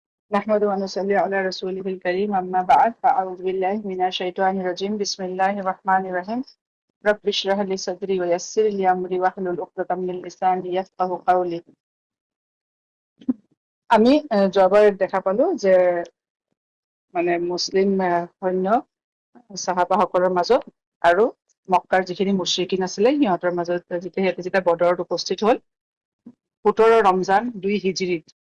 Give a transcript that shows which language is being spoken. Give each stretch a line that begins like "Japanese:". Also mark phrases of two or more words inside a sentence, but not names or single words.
Arabic: نحمد ونصلي على رسوله الكريم أما بعد فأعوذ بالله من الشيطان الرجيم بسم الله الرحمن الرحيم رب اشرح لي صدري ويسر لي أمري واحلل عقدة من لساني يفقهوا قولي
Assamese: আমি যোৱাবাৰ দেখা পালো যে মুছলিম সৈন্য চাহাবাসকলৰ মাজত আৰু মক্কাৰ যিখিনি মুশ্ৰিকিন আছিলে সিহঁতৰ মাজত যেতিয়া বদৰত উপস্থিত হ'ল 17 ৰমজান 2 হিজৰীত